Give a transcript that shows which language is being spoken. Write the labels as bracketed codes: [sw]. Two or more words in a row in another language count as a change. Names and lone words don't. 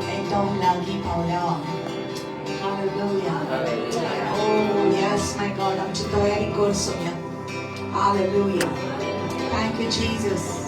[kok] एकदम लागी पावल्या. [en] Hallelujah. Oh yes, my God. [kok] आमची तयारी कर सोया. [en] Hallelujah. Thank you, Jesus.